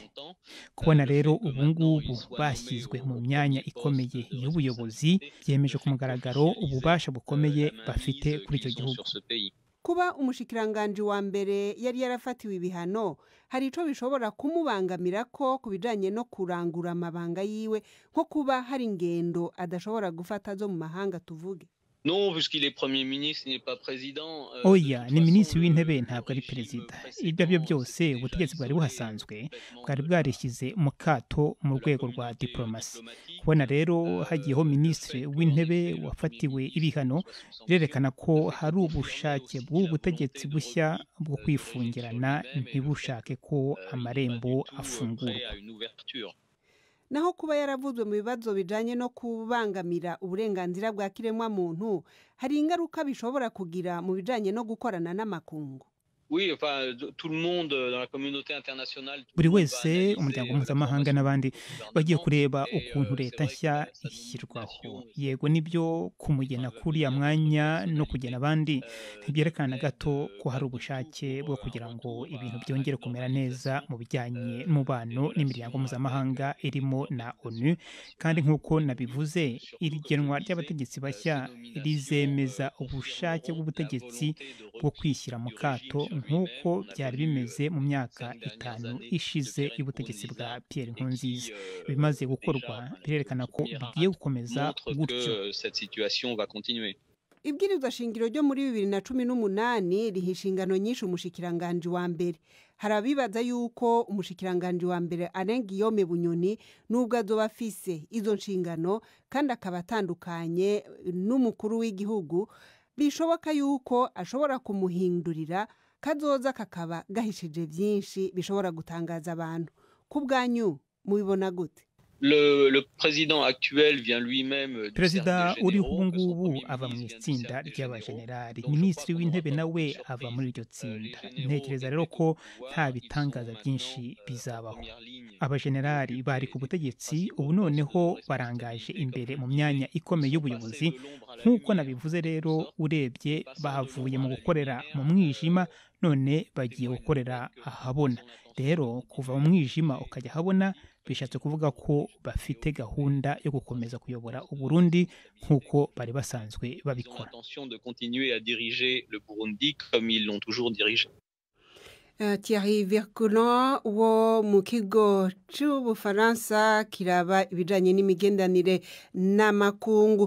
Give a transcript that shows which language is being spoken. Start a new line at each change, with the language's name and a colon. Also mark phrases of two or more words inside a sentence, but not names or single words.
Kinyarwanda: Kubona rero ubu ngubu bashyizwe mu myanya ikomeye y'ubuyobozi byemeje ku mugaragaro ububasha bukomeye bafite kuri icyo gihugu.
Rundi: Kuba umushikiranganje wa mbere yari yarafatiwe ibihano, hari ico bishobora kumubangamira ko kubijanye no kurangura amabanga yiwe, nko kuba hari ingendo adashobora gufata zo mu mahanga tuvuge.
French: Non, puisqu'il est premier ministre, il n'est pas président.
Kinyarwanda: Oya, ni minisitiri w'intebe ntabwo ari perezida. Ibyo byo byose ubutegetsi bwari buhasanzwe bwari bwarishyize mu kato mu rwego rwa diplomasi. Kubona rero hagiyeho minisitiri w'intebe wafatiwe ibihano, birerekana ko hari ubushake bw'ubutegetsi bushya bwo kwifungirana ntibushake ko amarembo afungurwa.
Rundi: Naho kuba yaravuzwe mu bibazo bijanye no kubangamira uburenganzira bwa kiremwa muntu, hari ingaruka bishobora kugira mu bijanye no gukorana n'amakungu.
French: Oui, enfin, tout le monde dans la communauté internationale.
Kinyarwanda: Buri wese, umuryango mpuzamahanga n'abandi bagiye kureba ukuntu leta nshya ishyirwaho. Yego nibyo kumugena kuriya mwanya no kugena abandi ntibyerekana gato ko hari ubushake bwo kugira ngo ibintu byongere kumera neza mu bijyanye n'umubano n'imiryango mpuzamahanga irimo na ONU. Kandi nk'uko nabivuze, irigenwa ry'abategetsi bashya rizemeza ubushake bw'ubutegetsi bwo kwishyira mu kato nk'uko byari bimeze mu myaka 5 ishize y'ubutegetsi bwa Pierre Nkurunziza. Bimaze gukorwa birerekana ko bigiye gukomeza gutyo.
Rundi: Ibwirizwa shingiro ryo muri 2018 riha inshingano nyinshi umushikiranganje wa mbere. Hari abibaza yuko umushikiranganje wa mbere Alain Guillaume Bunyoni nubwo azoba afise izo nshingano kandi akaba atandukanye n'umukuru w'igihugu, bishoboka yuko ashobora kumuhindurira kazoza kakaba gahishije byinshi bishobora gutangaza abantu ku bwanyu mubibona gute?
French: Le président actuel vient lui-même
Kinyarwanda: perezida uriho ubu ngubu ava mu itsinda ry'abajenerali, minisitiri w'intebe nawe ava muri iryo tsinda. Ntekereza rero ko nta bitangaza byinshi bizabaho. Abajenerali bari ku butegetsi, ubu noneho barangaje imbere mu myanya ikomeye y'ubuyobozi. Nk'uko nabivuze rero, urebye bahavuye mu gukorera mu mwijima, none bagiye gukorera ahabona. Rero kuva mu mwijima ukajya ahabona bishatse kuvuga ko bafite gahunda yo gukomeza kuyobora Uburundi nk'uko bari basanzwe babikora.
Rundi: Thierry Verculon wo mu kigo cy'Ubufaransa kiraba ibijanye n'imigendanire n'amakungu.